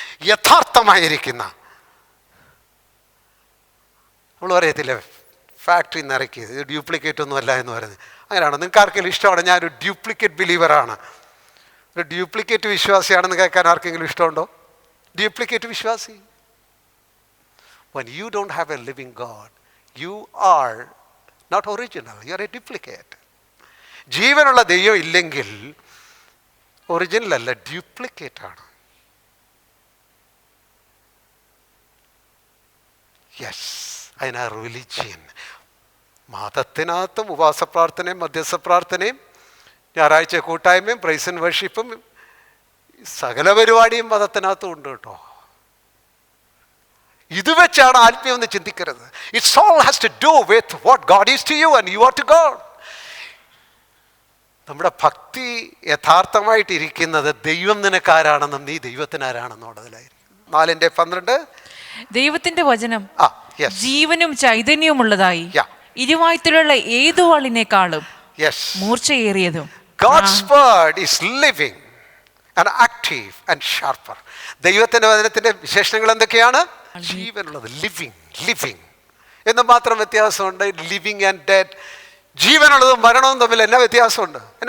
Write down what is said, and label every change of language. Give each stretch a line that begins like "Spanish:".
Malayalam: യഥാർത്ഥമായിരിക്കുന്ന, നമ്മൾ പറയത്തില്ലേ ഫാക്ടറി നിന്ന് ഇറക്കിയത്, ഇത് ഡ്യൂപ്ലിക്കേറ്റ് ഒന്നും അല്ല എന്ന് പറയുന്നത്. അങ്ങനെയാണോ? നിങ്ങൾക്ക് ആർക്കെങ്കിലും ഇഷ്ടമാണ്? ഞാനൊരു ഡ്യൂപ്ലിക്കേറ്റ് ബിലീവറാണ്, ഒരു ഡ്യൂപ്ലിക്കേറ്റ് വിശ്വാസിയാണെന്ന് കേൾക്കാൻ ആർക്കെങ്കിലും ഇഷ്ടമുണ്ടോ? ഡ്യൂപ്ലിക്കേറ്റ് വിശ്വാസി.
English: When you don't have a living God, you are not original, you are a duplicate.
Malayalam: ജീവനുള്ള ദൈവം ഇല്ലെങ്കിൽ ഒറിജിനൽ അല്ല, ഡ്യൂപ്ലിക്കേറ്റ് ആണ്. യെസ്, അതിനാ റിലിജിയൻ. മതത്തിനകത്തും ഉപവാസ പ്രാർത്ഥനയും മധ്യസ്ഥ പ്രാർത്ഥനയും ഞായറാഴ്ച കൂട്ടായ്മയും പ്രൈസ് ആൻഡ് വർഷിപ്പും സകല പരിപാടിയും മതത്തിനകത്തും ഉണ്ട് കേട്ടോ. ഇത് വെച്ചാണ് ആത്മീയം എന്ന് ചിന്തിക്കരുത്.
English: It's all has to do with what God is to you and you are to God.
Malayalam: നമ്മുടെ ഭക്തി യഥാർത്ഥമായിട്ടിരിക്കുന്നത് ദൈവം നിനക്കാരാണെന്നും നീ ദൈവത്തിനാരാണെന്നുള്ളതിലായിരിക്കും. 4:12 ദൈവത്തിന്റെ വചനം ജീവനും ചൈതന്യവുമുള്ളതായി ഇരുവായ്ത്തലുള്ള ഏതു വാളിനേക്കാളും മൂർച്ചയേറിയതും.
English: God's word is living and active and sharper.
Malayalam: ദൈവത്തിന്റെ വചനത്തിന്റെ വിശേഷണങ്ങൾ എന്തൊക്കെയാണ്? ജീവനുള്ളത്, ലിവിങ് എന്ന് മാത്രം വ്യത്യാസമുണ്ട്. ലിവിങ് ആൻഡ് ഡെഡ്, ജീവനുള്ളതും മരണവും തമ്മിൽ എന്നാ വ്യത്യാസമുണ്ട്?